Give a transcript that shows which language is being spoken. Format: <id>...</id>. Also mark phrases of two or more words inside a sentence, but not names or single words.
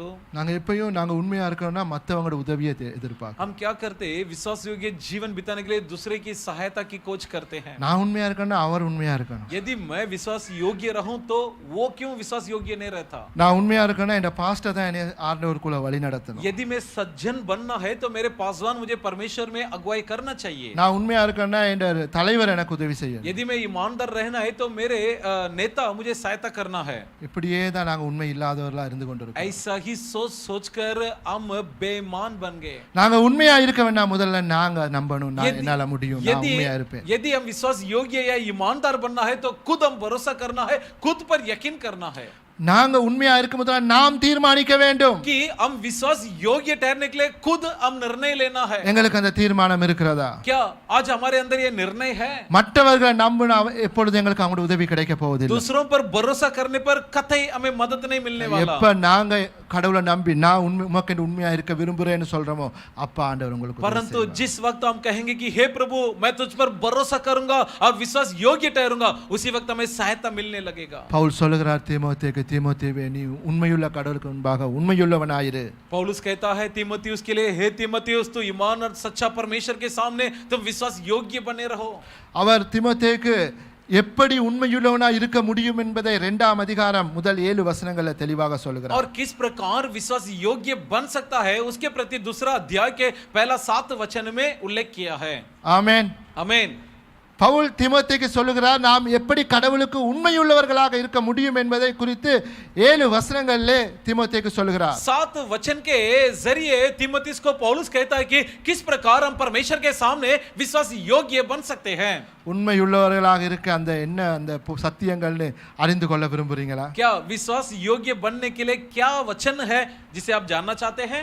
<ta>நாங்க எப்பயும் நாங்க உண்மையா இருக்கணும்னா மத்தவங்களோட உதவியை எதிர்பார்க்கிறோம்.</ta> <hi>हम क्या करते हैं? विश्वास योग्य जीवन बिताने के लिए दूसरे की सहायता की खोज करते हैं.</hi> <ta>நான் உண்மையா இருக்கணும்னா அவர் உண்மையா இருக்கணும்.</ta> <hi>यदि मैं विश्वास योग्य रहूं तो वो क्यों विश्वास योग्य नहीं रहता?</hi> <ta>நான் உண்மையா இருக்கணும்னா இந்த பாஸ்டர் தான் என்னை ஆண்டவருக்குள்ள வழி நடத்தணும்.</ta> <hi>यदि मैं सज्जन बनना है तो मेरे पासवान मुझे परमेश्वर में अगुवाई करना चाहिए.</hi> <ta>நான் உண்மையா இருக்கணும்னா இந்த தலைவர் எனக்கு உதவி செய்யணும்.</ta> <hi>यदि मैं ईमानदार रहना है तो मेरे नेता मुझे सहायता करना है.</hi> <ta>இப்படியே தான் நாங்க உண்மை இல்லாதவர்களா இருந்து கொண்டிருக்கோம்.</ta> <hi>ऐसा ही सोचकर हम बेईमान बन गए.</hi> <ta>நாங்க உண்மையா இருக்க வேண்டாம், முதல்ல நாங்க நம்பணும், நான் என்னால முடியும், நான் உண்மையா இருப்பேன்.</ta> <hi>यदि हम विश्वास योग्य या ईमानदार बनना है तो खुद हम भरोसा करना है, खुद पर यकीन करना है.</hi> <ta>நாங்க உண்மையா இருக்கும் போது நாம் தீர்மானிக்க வேண்டும்</ta> <hi>कि हम विश्वास योग्य ठहरने के लिए खुद हम निर्णय लेना है.</hi> <ta>எங்களுக்கு அந்த தீர்மானம் இருக்கிறதா?</ta> <hi>क्या आज हमारे अंदर ये निर्णय है?</hi> <ta>மற்றவர்களை நம்பினா எப்பொழுது எங்களுக்கு அவங்களோட உதவி கிடைக்க போவதில்லை.</ta> <hi>दूसरों पर भरोसा करने पर कतई हमें मदद नहीं मिलने वाला.</hi> <ta>எப்ப நாங்க கடவுளை நம்பி நான் உமக்கு உண்மையா இருக்க விரும்புறேன்னு சொல்றோமோ அப்ப ஆண்டவர் உங்களுக்கு</ta> <hi>परंतु जिस वक्त हम कहेंगे कि हे प्रभु मैं तुझ पर भरोसा करूंगा और विश्वास योग्य ठहरूंगा, उसी वक्त हमें सहायता मिलने लगेगा.</hi> <ta>பவுல் சொல்லுகிறார் தீமோத்தேயுக்கு, தீமோத்தேயுவே நீ உண்மையுள்ள கடவுளுக்கு முன்பாக உண்மையுள்ளவனாயிரு.</ta> <hi>पौलुस कहता है तीमुथियुस के लिए, हे तीमुथियुस तू ईमान और सच्चा परमेश्वर के सामने तुम विश्वास योग्य बने रहो.</hi> <ta>அவர் தீமோத்தேயுக்கு எப்படி உண்மையுள்ளவனா இருக்க முடியும் என்பதை 2ஆம் அதிகாரம் முதல் 7 வசனங்கள்ல தெளிவாக சொல்கிறார்.</ta> <hi>और किस प्रकार विश्वास योग्य बन सकता है उसके प्रति दूसरा अध्याय के पहला 7 वचन में उल्लेख किया है.</hi> <ta>ஆமென்.</ta> <hi>आमीन.</hi> <ta>பவுல் தீமோத்தேயுக்கு சொல்லுகிறார் நாம் எப்படி கடவுளுக்கு உண்மையுள்ளவர்களாக இருக்க முடியும் என்பதை குறித்து 7 வசனங்களிலே தீமோத்தேயுக்கு சொல்லுகிறார்.</ta> <hi>7 वचन के जरिए तीमुथियुस को पौलुस कहता है कि किस प्रकार हम परमेश्वर के सामने विश्वास योग्य बन सकते हैं.</hi> <ta>உண்மையுள்ளவர்களாக இருக்க அந்த என்ன அந்த சத்தியங்கள்னு அறிந்து கொள்ள விரும்புறீங்களா?</ta> <hi>क्या विश्वास योग्य बनने के लिए क्या वचन है जिसे आप जानना चाहते हैं?</hi>